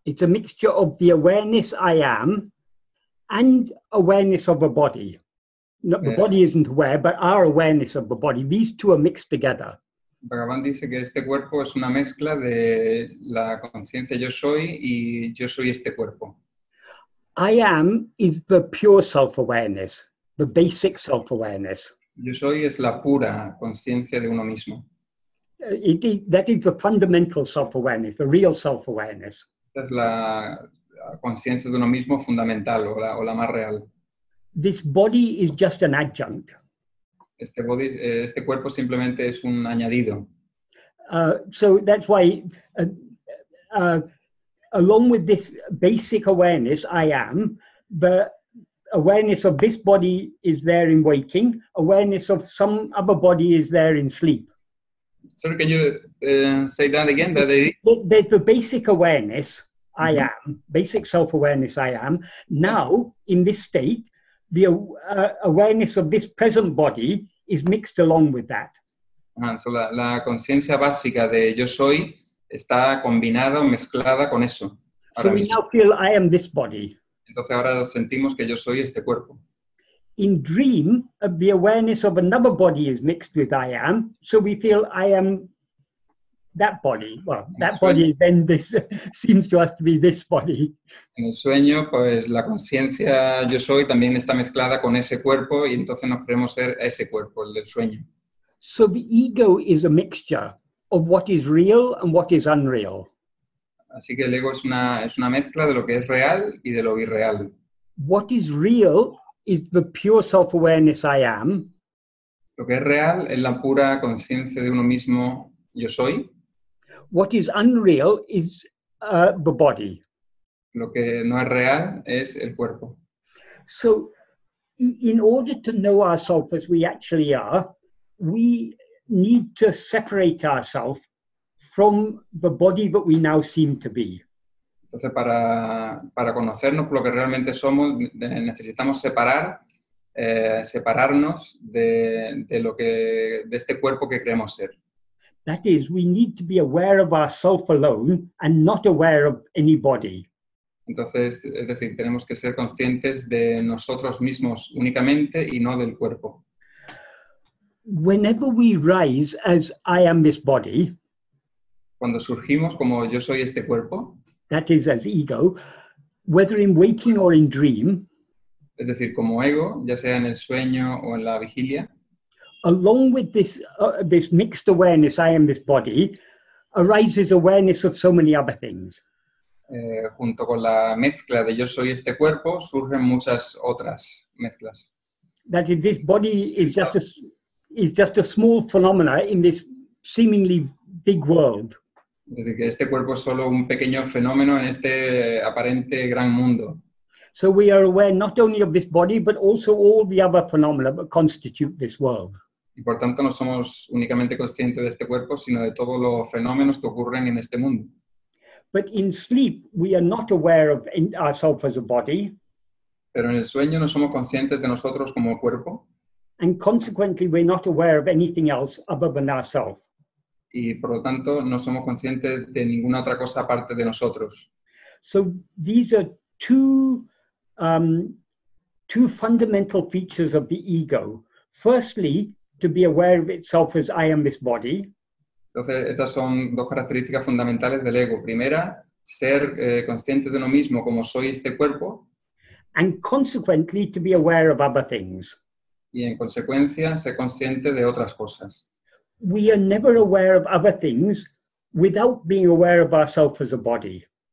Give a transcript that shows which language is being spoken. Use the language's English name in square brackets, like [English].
[English] It's a mixture of the awareness I am and awareness of a body. The body isn't aware, but our awareness of the body. These two are mixed together. [Spanish] Bhagavan dice que este cuerpo es una mezcla de la conciencia yo soy y yo soy este cuerpo. [English] I am is the pure self-awareness, the basic self-awareness. [Spanish] Yo soy es la pura conciencia de uno mismo. [English] That is the fundamental self-awareness, the real self-awareness. [Spanish] Esa es la conciencia de uno mismo fundamental o la más real. [English] This body is just an adjunct. [Spanish] Este cuerpo simplemente es un añadido. [English] So that's why, along with this basic awareness, I am, the awareness of this body is there in waking, awareness of some other body is there in sleep. Sorry, can you say that again? There's the basic awareness, I am, basic self-awareness, I am. Now, in this state, the awareness of this present body is mixed along with that. [Spanish] So la conciencia básica de yo soy está combinada o mezclada con eso. [English] So we now feel I am this body. [Spanish] Entonces ahora sentimos que yo soy este cuerpo. [English] In dream, the awareness of another body is mixed with I am, so we feel I am that body. Well, that body then this seems to us to be this body. [Spanish] En el sueño, pues la conciencia yo soy también está mezclada con ese cuerpo y entonces nos creemos ser ese cuerpo, el del sueño. [English] So the ego is a mixture of what is real and what is unreal. [Spanish] Así que el ego es una mezcla de lo que es real y de lo irreal. [English] What is real is the pure self-awareness I am. [Spanish] Lo que es real es la pura conciencia de uno mismo yo soy. [English] What is unreal is the body. [Spanish] Lo que no es real es el cuerpo. [English] So in order to know ourselves as we actually are, we need to separate ourselves from the body that we now seem to be. [Spanish] Entonces, para conocernos por lo que realmente somos, necesitamos separarnos de este cuerpo que creemos ser. [English] That is, we need to be aware of ourselves alone and not aware of any body. [Spanish] Entonces, es decir, tenemos que ser conscientes de nosotros mismos únicamente y no del cuerpo. [English] Whenever we rise as I am this body, [Spanish] cuando surgimos como yo soy este cuerpo, [English] that is as ego, whether in waking or in dream, [Spanish] es decir, como ego, ya sea en el sueño o en la vigilia, [English] along with this mixed awareness, I am this body, arises awareness of so many other things. [Spanish] Junto con la mezcla de yo soy este cuerpo, surgen muchas otras mezclas. [English] That is, this body is just a small phenomena in this seemingly big world. [Spanish] Es decir, que este cuerpo es solo un pequeño fenómeno en este aparente gran mundo. [English] So we are aware not only of this body, but also all the other phenomena that constitute this world. [Spanish] Y por tanto no somos únicamente conscientes de este cuerpo, sino de todos los fenómenos que ocurren en este mundo. [English] But in sleep, we are not aware of ourselves as a body, [Spanish] Pero en el sueño no somos conscientes de nosotros como cuerpo [English] and consequently, we're not aware of anything else other than ourselves. [Spanish] y por lo tanto no somos conscientes de ninguna otra cosa aparte de nosotros. [English] So these are two fundamental features of the ego. Firstly, to be aware of itself as I am this body. [Spanish] Entonces, estas son dos características fundamentales del ego. Primera, ser consciente de uno mismo como soy este cuerpo. [English] And consequently, to be aware of other things. [Spanish] Y en consecuencia, ser consciente de otras cosas. [English] We are never aware of other things without being aware of ourselves as a body.